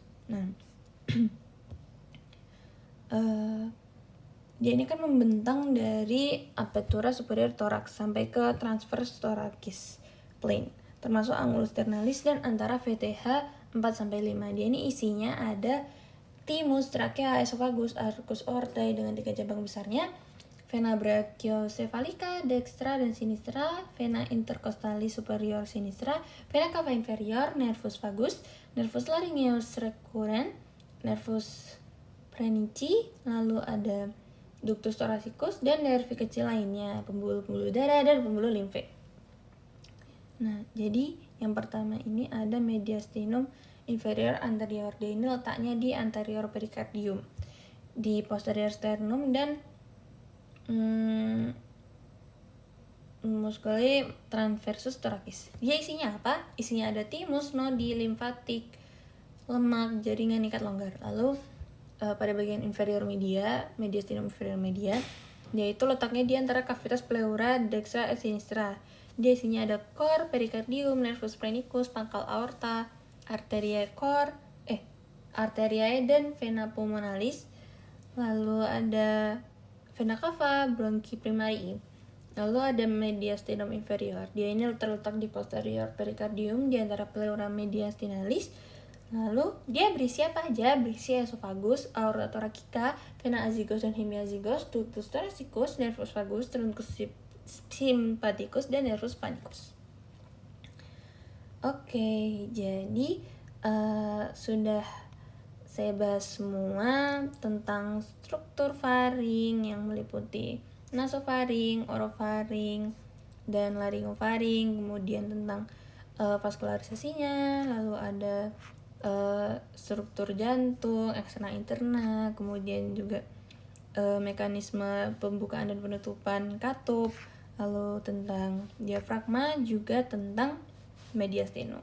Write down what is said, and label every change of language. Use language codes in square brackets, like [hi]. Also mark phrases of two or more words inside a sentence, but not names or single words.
[id] Nah, dia ini kan membentang dari [la] apertura superior thorax [id] sampai ke [la] transverse thoracis plane, [id] termasuk [la] angulus sternalis [id] dan antara VTH 4 sampai 5. Dia ini isinya ada thymus, trachea, esophagus, [la] arcus aortae [id] dengan 3 cabang besarnya, [la] vena brachiocephalica dextra dan sinistra, vena intercostalis superior sinistra, vena cava inferior, nervus vagus, nervus laryngeus recurrens, nervus phrenici, [id] lalu ada [la] ductus thoracicus [id] dan nervi kecil lainnya, pembuluh-pembuluh darah dan pembuluh limfe. Nah, jadi yang pertama ini ada [la] mediastinum inferior anterior. [id] Dia ini letaknya di [la] anterior pericardium, [id] di [la] posterior sternum [id] dan [la] musculi transversus thoracis. [id] Dia isinya apa? Isinya ada thymus, nodi, limfatik, lemak, jaringan ikat longgar. Lalu pada bagian inferior media, [la] mediastinum inferior media, [id] yaitu letaknya di antara [la] cavitas pleura dextra et sinistra. [id] Dia isinya ada cor, pericardium, [la] nervus phrenicus, [id] pangkal aorta, arteriae dan [la] vena pulmonalis. [id] Lalu ada [la] vena cava, bronchi primarii. [id] Lalu ada [la] mediastinum inferior. [id] Dia ini terletak di [la] posterior pericardium [id] di antara [la] pleura mediastinalis. [id] Lalu dia berisi apa aja? Berisi esofagus, [la] aorta thoracica, vena azygos [id] dan hemiazygos, [la] ductus thoracicus, nervus vagus, truncus sympathicus, [id] dan [la] nervus panicus. [id] Oke, jadi sudah saya bahas semua tentang struktur faring yang meliputi nasofaring, orofaring, dan laryngofaring, kemudian tentang vaskularisasinya, lalu ada struktur jantung, eksterna interna, kemudian juga mekanisme pembukaan dan penutupan katup, lalu tentang diafragma, juga tentang mediastinum.